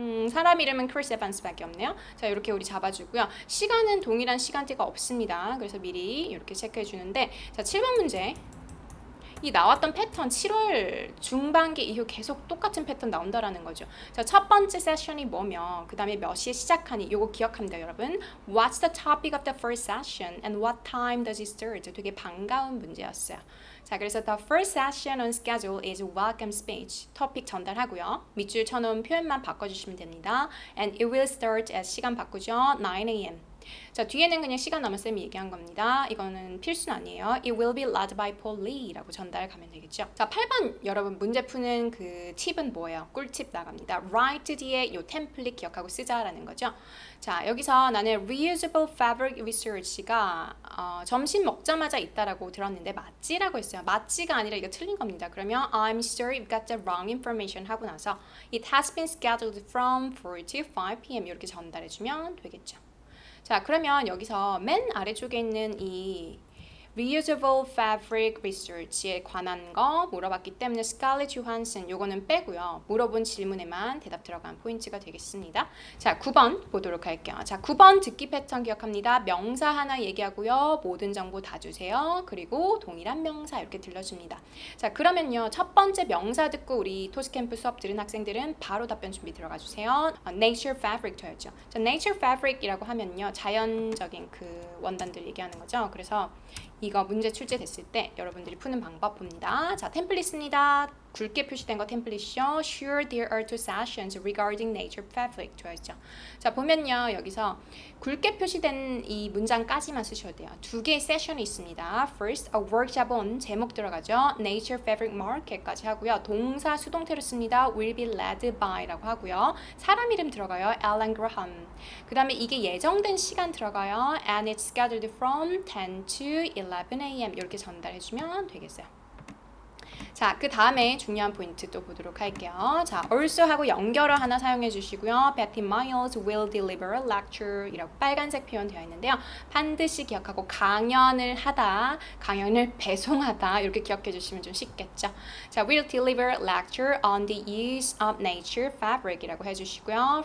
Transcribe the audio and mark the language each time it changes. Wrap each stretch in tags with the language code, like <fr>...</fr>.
<ko>사람 이름은 크리스 에반스밖에 없네요. 자, 이렇게 우리 잡아주고요. 시간은 동일한 시간대가 없습니다. 그래서 미리 이렇게 체크해 주는데, 자, 7번 문제. 이 나왔던 패턴 7월 중반기 이후 계속 똑같은 패턴 나온다라는 거죠. 자, 첫 번째 세션이 뭐며 그 다음에 몇 시에 시작하니 요거 기억합니다, 여러분.</ko> <en>What's the topic of the first session and what time does it start?</en> <ko>되게 반가운 문제였어요.</ko> <en>자, 그래서 the first session on schedule is welcome speech.</en> <ko>토픽 전달하고요. 밑줄 쳐놓은 표현만 바꿔주시면 됩니다.</ko> <en>And it will start at</en> <ko>시간 바꾸죠.</ko> <en>9 a.m.</en> <ko>자, 뒤에는 그냥 시간 남은 쌤이 얘기한 겁니다. 이거는 필수는 아니에요.</ko> <en>It will be led by Paul Lee</en> <ko>라고 전달 가면 되겠죠. 자, 8번 여러분 문제 푸는 그 팁은 뭐예요? 꿀팁 나갑니다. Write 뒤에 요 템플릿 기억하고 쓰자라는 거죠. 자, 여기서 나는</ko> <en>reusable fabric research</en> <ko>가 점심 먹자마자 있다라고 들었는데 맞지라고 했어요. 맞지가 아니라 이거 틀린 겁니다. 그러면</ko> <en>I'm sorry you've got the wrong information</en> <ko>하고 나서</ko> <en>It has been scheduled from 4 to 5 p.m.</en> <ko>이렇게 전달해주면 되겠죠. 자, 그러면 여기서 맨 아래쪽에 있는 이</ko> <en>reusable fabric research</en> <ko>에 관한 거 물어봤기 때문에 스칼렛 조한슨 요거는 빼고요. 물어본 질문에만 대답 들어간 포인트가 되겠습니다. 자, 9번 보도록 할게요. 자, 9번 듣기 패턴 기억합니다. 명사 하나 얘기하고요. 모든 정보 다 주세요. 그리고 동일한 명사 이렇게 들려줍니다. 자, 그러면요. 첫 번째 명사 듣고 우리 토스캠프 수업 들은 학생들은 바로 답변 준비 들어가 주세요. nature fabric였죠. 자, nature fabric이라고 하면요. 자연적인 그 원단들 얘기하는 거죠. 그래서 이거 문제 출제됐을 때 여러분들이 푸는 방법 봅니다. 자, 템플릿입니다. 굵게 표시된 거 템플릿이죠.</ko> <en>Sure, there are two sessions regarding nature fabric.</en> <ko>좋아했죠. 자, 보면요. 여기서 굵게 표시된 이 문장까지만 쓰셔도 돼요. 두 개의 세션이 있습니다.</ko> <en>First, a workshop on</en> <ko>제목 들어가죠.</ko> <en>Nature fabric market</en> <ko>까지 하고요. 동사 수동태로 씁니다.</ko> <en>Will be led by</en> <ko>라고 하고요. 사람 이름 들어가요. Alan Graham. 그 다음에 이게 예정된 시간 들어가요.</ko> <en>And it's scheduled from 10 to 11 a.m.</en> <ko>이렇게 전달해주면 되겠어요. 자, 그 다음에 중요한 포인트 또 보도록 할게요. 자, also 하고 연결어 하나 사용해 주시고요.</ko> <en>Betty Miles will deliver a lecture</en> <ko>이라고 빨간색 표현 되어 있는데요. 반드시 기억하고 강연을 하다, 강연을 배송하다 이렇게 기억해 주시면 좀 쉽겠죠.</ko> <en>자, will deliver a lecture on the use of nature fabric</en> <ko>이라고 해주시고요.</ko>